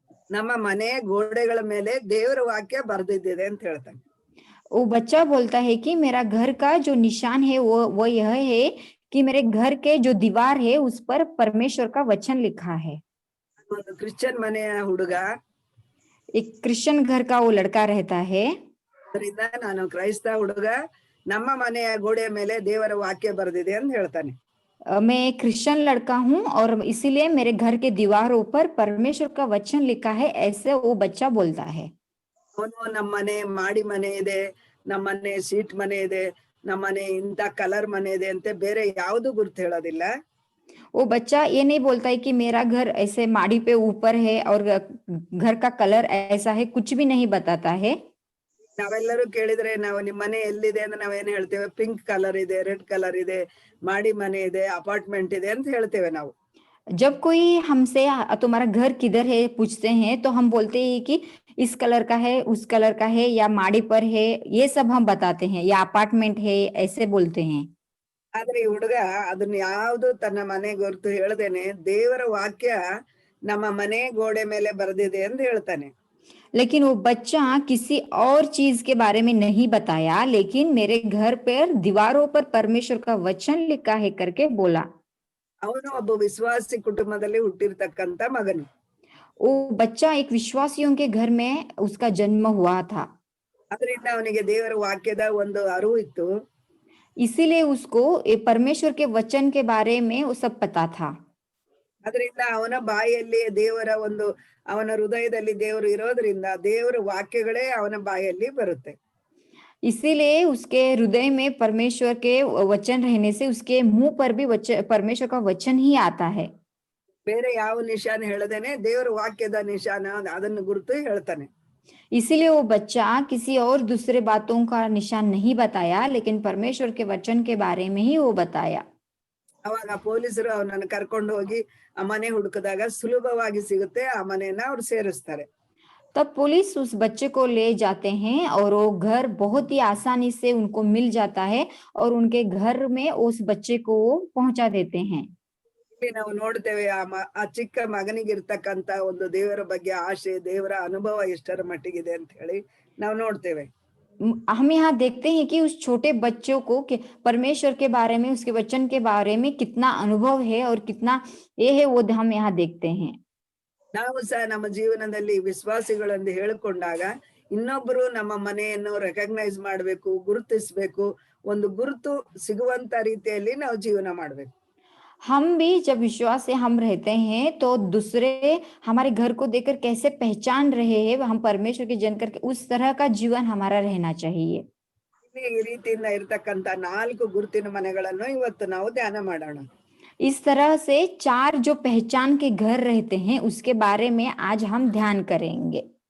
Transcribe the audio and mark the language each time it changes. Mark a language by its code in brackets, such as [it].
[kn] ನಮ್ಮ ಮನೆ ಗೋಡೆಗಳ ಮೇಲೆ ದೇವರ ವಾಕ್ಯ ಬರೆದಿದ್ದಿದೆ ಅಂತ ಹೇಳ್ತಾನೆ. [hi] वो बच्चा बोलता है कि मेरा घर का जो निशान है वो यह है कि मेरे घर के जो दीवार है उस पर परमेश्वर का वचन लिखा है. [kn] ಒಂದು ಕ್ರಿಶ್ಚಿಯನ್ ಮನೆಯ ಹುಡುಗ, [hi] एक क्रिश्चियन घर का वो लड़का रहता है. [kn] ಅದರಿಂದ ನಾನು ಕ್ರೈಸ್ತ ಹುಡುಗ, ನಮ್ಮ ಮನೆಯ ಗೋಡೆಯ ಮೇಲೆ ದೇವರ ವಾಕ್ಯ ಬರೆದಿದೆ ಅಂತ ಹೇಳ್ತಾನೆ. [hi] मैं एक क्रिश्चियन लड़का हूँ और इसीलिए मेरे घर के दीवारों पर परमेश्वर का वचन लिखा है, ऐसे वो बच्चा बोलता है. [kn] ಅವನು ನಮ್ಮ ಮನೆ ಮಾಡಿ ಮನೆ ಇದೆ, ನಮ್ಮ ಮನೆ ಸೀಟ್ ಮನೆ ಇದೆ, ನಮ್ಮ ಮನೆ ಇಂಥ ಕಲರ್ ಮನೆ ಇದೆ ಅಂತ ಬೇರೆ ಯಾವುದು ಗುರ್ತು ಹೇಳೋದಿಲ್ಲ. [hi] वो बच्चा ये नहीं बोलता है कि मेरा घर ऐसे माड़ी पे ऊपर है और घर का कलर ऐसा है, कुछ भी नहीं बताता है. [kn] ನಾವೆಲ್ಲರೂ ಕೇಳಿದ್ರೆ ನಾವು ನಿಮ್ಮ ಮನೆ ಎಲ್ಲಿದೆ ಅಂತ ನಾವೇನ್ ಹೇಳ್ತೇವೆ? ಪಿಂಕ್ ಕಲರ್ ಇದೆ, ರೆಡ್ ಕಲರ್ ಇದೆ, ಮಾಡಿ ಮನೆ ಇದೆ, ಅಪಾರ್ಟ್ಮೆಂಟ್ ಇದೆ ಅಂತ ಹೇಳ್ತೇವೆ ನಾವು. [hi] जब कोई हमसे तुम्हारा घर किधर है पूछते हैं तो हम बोलते हैं कि इस कलर का है, उस कलर का है, या माड़ी पर है, ये सब हम बताते हैं, या अपार्टमेंट है, ऐसे बोलते हैं. [kn] ಆದ್ರೆ ಈ ಹುಡುಗ ಅದನ್ನ ಯಾವ್ದು ತನ್ನ ಮನೆ ಗುರುತು ಹೇಳ್ದೇನೆ ದೇವರ ವಾಕ್ಯ ನಮ್ಮ ಮನೆ ಗೋಡೆ ಮೇಲೆ ಬರೆದಿದೆ ಅಂತ ಹೇಳ್ತಾನೆ. [hi] लेकिन वो बच्चा किसी और चीज के बारे में नहीं बताया, लेकिन मेरे घर पर दीवारों पर परमेश्वर का वचन लिखा है करके बोला. [kn] ಅವನು ಒಬ್ಬ ವಿಶ್ವಾಸಿ ಕುಟುಂಬದಲ್ಲಿ ಹುಟ್ಟಿರ್ತಕ್ಕಂತ ಮಗನು. [hi] वो बच्चा एक विश्वासियों के घर में उसका जन्म हुआ था, [kn] ಅದರಿಂದ ಅವನಿಗೆ ದೇವರ ವಾಕ್ಯದ ಒಂದು ಅರಿವು ಇತ್ತು. [hi] इसीलिए उसको ये परमेश्वर के वचन के बारे में वो सब पता था. [kn] ಅದರಿಂದ ಅವನ ಬಾಯಲ್ಲಿ ದೇವರ ಒಂದು, ಅವನ ಹೃದಯದಲ್ಲಿ ದೇವರು ಇರೋದ್ರಿಂದ ದೇವರ ವಾಕ್ಯಗಳೇ ಅವನ ಬಾಯಲ್ಲಿ ಬರುತ್ತೆ. [hi] इसीलिए उसके हृदय में परमेश्वर के वचन रहने से उसके मुंह पर भी परमेश्वर का वचन ही आता है. [kn] ಬೇರೆ ಯಾವ ನಿಶಾನ ಹೇಳದೇನೆ ದೇವರ ವಾಕ್ಯದ ನಿಶಾನ ಅದನ್ನು ಗುರುತು ಹೇಳ್ತಾನೆ. [hi] इसीलिए वो बच्चा किसी और दूसरे बातों का निशान नहीं बताया, लेकिन परमेश्वर के वचन के बारे में ही वो बताया. [kn] ಅವಾಗ ಪೊಲೀಸರು ಅವನನ್ನು ಕರ್ಕೊಂಡು ಹೋಗಿ ಆ ಮನೆ ಹುಡುಕಿದಾಗ ಸುಲಭವಾಗಿ ಸಿಗುತ್ತೆ, ಆ ಮನೆಯನ್ನ ಅವ್ರು ಸೇರಿಸ್ತಾರೆ. [hi] तब पुलिस उस बच्चे को ले जाते हैं और वो घर बहुत ही आसानी से उनको मिल जाता है और उनके घर में उस बच्चे को वो पहुंचा देते हैं. [kn] ಇಲ್ಲಿ ನಾವು ನೋಡ್ತೇವೆ ಆ ಚಿಕ್ಕ ಮಗನಿಗಿರ್ತಕ್ಕಂತ ಒಂದು ದೇವರ ಬಗ್ಗೆ ಆಶೆ, ದೇವರ ಅನುಭವ ಎಷ್ಟರ ಮಟ್ಟಿಗಿದೆ ಅಂತ ಹೇಳಿ ನಾವು ನೋಡ್ತೇವೆ. [hi] हम यहाँ देखते हैं कि उस छोटे बच्चों को परमेश्वर के बारे में, उसके वचन के बारे में कितना अनुभव है और कितना ये है, वो हम यहाँ देखते हैं. [kn] ನಾವು ಸಹ ನಮ್ಮ ಜೀವನದಲ್ಲಿ ವಿಶ್ವಾಸಿಗಳೆಂದು ಹೇಳಿಕೊಂಡಾಗ ಇನ್ನೊಬ್ಬರು ನಮ್ಮ ಮನೆಯನ್ನು ರೆಕಗ್ನೈಸ್ ಮಾಡ್ಬೇಕು, ಗುರುತಿಸ್ಬೇಕು, ಒಂದು ಗುರುತು ಸಿಗುವಂತ ರೀತಿಯಲ್ಲಿ ನಾವು ಜೀವನ ಮಾಡ್ಬೇಕು. [hi] हम भी जब विश्वास से हम रहते हैं तो दूसरे हमारे घर को देखकर कैसे पहचान रहे हैं, हम परमेश्वर के जन करके उस तरह का जीवन हमारा रहना चाहिए. [kn] ಈ ರೀತಿಯಿಂದ ಇರ್ತಕ್ಕಂತ 4 ಗುರುತಿನ ಮನೆಗಳನ್ನು ಇವತ್ತು ನಾವು ಧ್ಯಾನ ಮಾಡೋಣ. [hi] इस तरह से 4 जो पहचान के घर रहते हैं उसके बारे में आज हम ध्यान करेंगे.